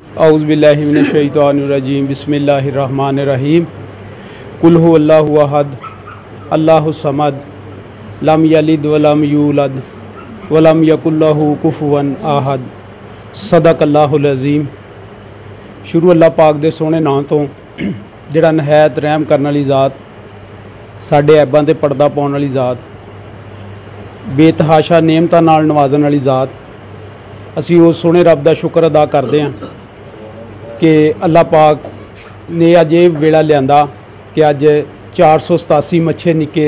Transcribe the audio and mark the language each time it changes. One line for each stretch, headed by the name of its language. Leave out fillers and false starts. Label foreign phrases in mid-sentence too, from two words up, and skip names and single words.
Arabic: أعوذ بالله من الشيطان الرجيم بسم الله الرحمن الرحيم قل هو الله أحد الله الصمد لم يلد ولم يولد ولم يكلّه كفوا أحد صدق الله العظيم.
Punjabi: شروع اللہ پاک دے سوہݨے نام تو جیہڑا نہایت رحم کرنے والی ذات، ساڈے عیباں تے پردہ پاوݨ والی ذات، بے تحاشا نعمتاں نال نوازݨ والی ذات. اسیں اس سوہݨے رب دا شکر ادا کردے ہاں کہ اللہ پاک نے اج یہ ویلا لیا کہ اج 487 مچھے نکے